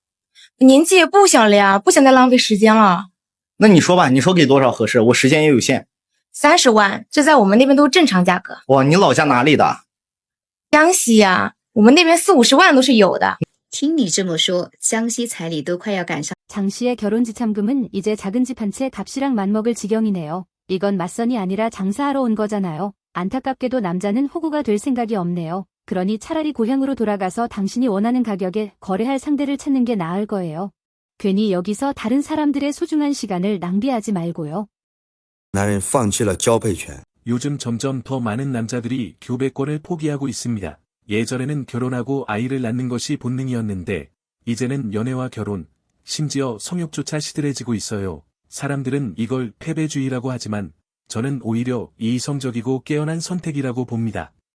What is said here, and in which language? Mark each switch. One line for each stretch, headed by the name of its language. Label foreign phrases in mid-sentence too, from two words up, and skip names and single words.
Chinese: 年纪也不小了呀，不想再浪费时间了。那你说吧，你说给多少合适？我时间也有限。 30万，这在我们那边都是正常价格。哇，你老家哪里的？江西呀，我们那边40、50万都是有的。听你这么说，江西彩礼都快要赶上。
Korean: 장 씨의 결혼 지참금은 이제 작은 집 한 채 값이랑 맞먹을 지경이네요. 이건 맞선이 아니라 장사하러 온 거잖아요. 안타깝게도 남자는 호구가 될 생각이 없네요. 그러니 차라리 고향으로 돌아가서 당신이 원하는 가격에 거래할 상대를 찾는 게 나을 거예요. 괜히 여기서 다른 사람들의 소중한 시간을 낭비하지 말고요.
Chinese: 男人放弃了交配权。
Korean: 요즘 점점 더 많은 남자들이 교배권을 포기하고 있습니다. 예전에는 결혼하고 아이를 낳는 것이 본능이었는데 이제는 연애와 결혼, 심지어 성욕조차 시들해지고 있어요. 사람들은 이걸 패배주의라고 하지만 저는 오히려 이성적이고 깨어난 선택이라고 봅니다.